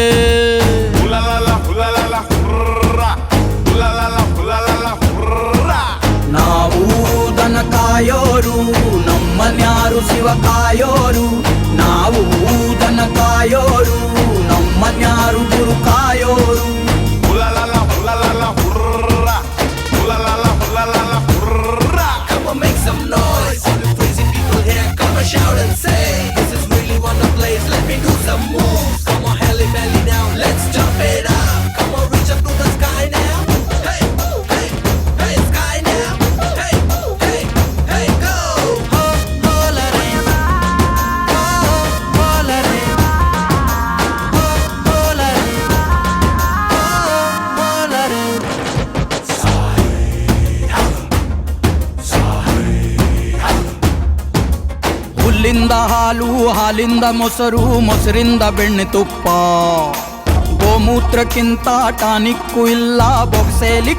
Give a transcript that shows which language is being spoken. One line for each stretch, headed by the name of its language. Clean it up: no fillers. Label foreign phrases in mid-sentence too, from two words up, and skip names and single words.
Kannada: ನಾವು ದನ ಕಾಯೋರು ನಮ್ಮನ್ಯಾರು ಶಿವ ಕಾಯೋರು ನಾವು ದನ ಕಾಯೋರು ನಮ್ಮನ್ಯಾರು ಗುರು ಕಾಯೋರು
English: Come on, make some noise. All the crazy people here, come and shout and say, this is really one of the place. Let me do some moves. Come on, Halle Belly now, let's jump it up. Come on, reach up to the sky now. Hey, hey, hey, sky now. Hey, hey, hey, go. Ho, ho, la, re. Ho, ho, la, re. Ho, ho, la, re. Ho, ho, la, re.
Kannada: ಹುಲ್ಲಿಂದ ಹಾಲು ಹಾಲಿಂದ ಮೊಸರು ಮೊಸರಿಂದ ಬೆಣ್ಣೆ ತುಪ್ಪ ಗೋಮೂತ್ರಕ್ಕಿಂತ ಟಾನಿಕ್ಕು ಇಲ್ಲ ಬೊಕ್ಸೇಲಿ